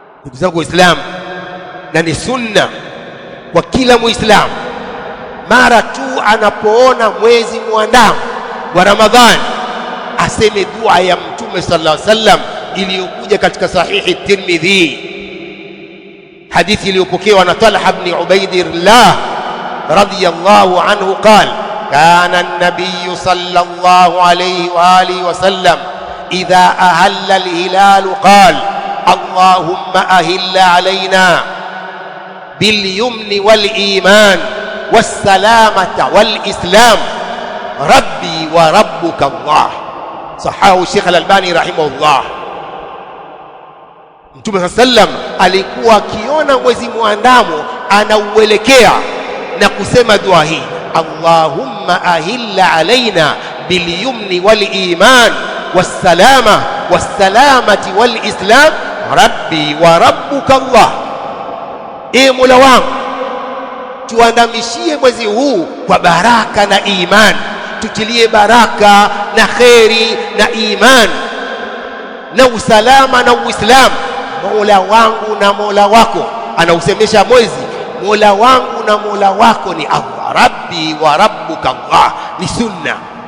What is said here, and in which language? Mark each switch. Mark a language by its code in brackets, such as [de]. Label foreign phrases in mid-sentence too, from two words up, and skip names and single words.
[sw] Ndugu zangu Waislamu, na ni sunna kwa kila Muislamu mara tu anapoona mwezi muandamo wa Ramadhani aseme dua ya Mtume [ar] صلى الله عليه وسلم [sw] iliyokuja katika sahihi Tirmidhi, hadithi iliyopokewa na Talha ibn Ubaidillah [ar] رضي الله عنه قال كان النبي صلى الله عليه وعلى آله وسلم إذا أهل الهلال قال اللهم أهله علينا باليمن والإيمان والسلامة والإسلام ربي وربك الله. صححه الشيخ الألباني رحمه الله. [sw] Mtume sallam alikuwa akiona mwezi muandamo anauelekea na kusema dua hii, [ar] اللهم أهله علينا باليمن والإيمان والسلامة والسلامة والإسلام ربي وربك الله. [sw] E Mola wangu, tuandamishie mwezi huu kwa baraka na iman, tutilie baraka na kheri na iman na usalama na uislamu. Mola wangu na Mola wako, anausemesha mwezi, Mola wangu na Mola wako ni Allah, [ar] ربي وربك الله, [sw] ni sunna.